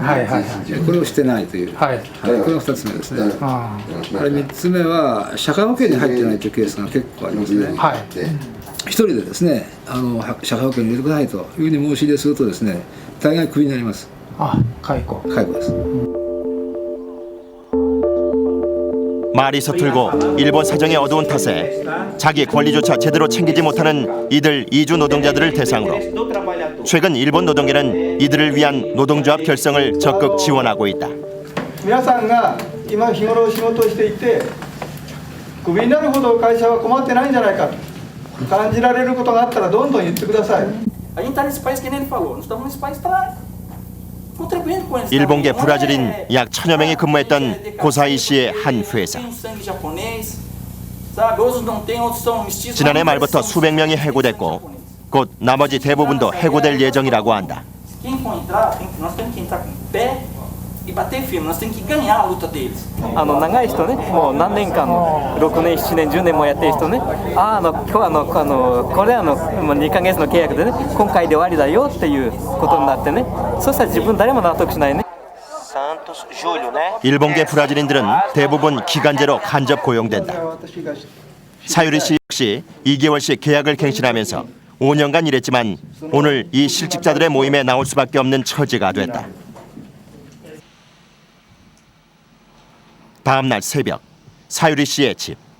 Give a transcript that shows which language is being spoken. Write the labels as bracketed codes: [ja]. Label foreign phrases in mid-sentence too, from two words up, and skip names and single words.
[ja] これをしてないという、これが2つ目ですね。3つ目は社会保険に入ってないというケースが結構ありますね。一人でですね、社会保険に入れてくださいというふうに申し入れするとですね、大概クビになります。解雇です。 [ko] 말이 서툴고 일본 사정이 어두운 탓에 자기 권리조차 제대로 챙기지 못하는 이들 이주 노동자들을 대상으로 최근 일본 노동계는 이들을 위한 노동조합 결성을 적극 지원하고 있다. [ja] 皆さんが今日頃仕事をしていてクビになるほど会社は困ってないんじゃないかと感じられることがあったらどんどん言ってください。 [pt] A gente está nesse país que nem ele falou, nós estamos nesse país para contribuindo com eles. [ko] 일본계 브라질인 약 1000여 명이 근무했던 고사이 씨의 한 회사. 지난해 말부터 수백 명이 해고됐고 곧 나머지 대부분도 해고될 예정이라고 한다. [pt] E bater firme, nós temos que ganhar a luta deles. [ja] 長い人ね、もう何年間6年、7年、10年もやってる人ね、今日これもう2ヶ月の契約でね、今回で終わりだよっていうことになってね、そしたら自分誰も納得しないね。 [ko] 일본계 브라질인들은 대부분 기간제로 간접 고용된다. 사유리 씨 역시 2개월씩 계약을 갱신하면서 5년간 일했지만 오늘 이 실직자들의 모임에 나올 수밖에 없는 처지가 됐다. 다음 날 새벽, 사유리 씨의 집.